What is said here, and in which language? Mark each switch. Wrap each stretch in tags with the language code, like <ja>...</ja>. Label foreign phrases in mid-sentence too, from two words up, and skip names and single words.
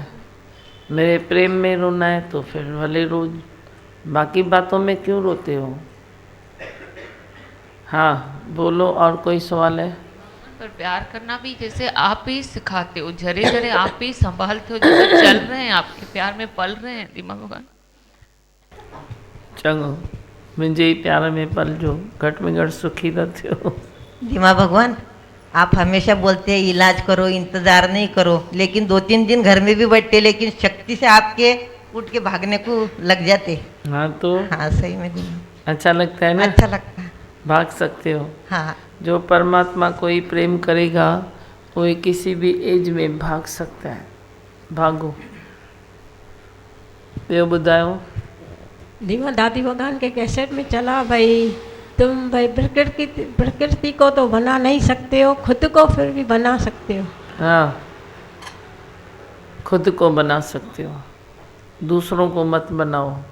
<hi>मेरे प्रेम में रोना है तो फिर भले रो, बाकी बातों में क्यों रोते हो? हाँ बोलो, और कोई सवाल है? पर प्यार करना भी जैसे आप ही सिखाते हो, झरे झरे आप ही संभालते हो, जैसे चल रहे हैं आपके प्यार में, पल रहे हैं दीमा भगवान।</hi> <sd>चङो, मुंहिंजे ही प्यार में पलजो, घट में घट सुखी न थियो।</sd> <hi>धीमा भगवान, आप हमेशा बोलते हैं इलाज करो, इंतज़ार नहीं करो, लेकिन 2-3 दिन घर में भी बैठते, लेकिन शक्ति से आपके उठ के भागने को लग जाते। हाँ तो हाँ सही में धीमा, अच्छा लगता है ना? अच्छा लगता है। भाग सकते हो। हाँ जो परमात्मा कोई प्रेम करेगा वो किसी भी एज में भाग सकता है।</hi> <sd>भागो। ॿियो ॿुधायो।</sd> <hi>धीमा दादी भगवान के कैसेट में चला भाई, तुम भाई प्रकृति को तो बना नहीं सकते हो, खुद को फिर भी बना सकते हो। हाँ, खुद को बना सकते हो, दूसरों को मत बनाओ।</hi>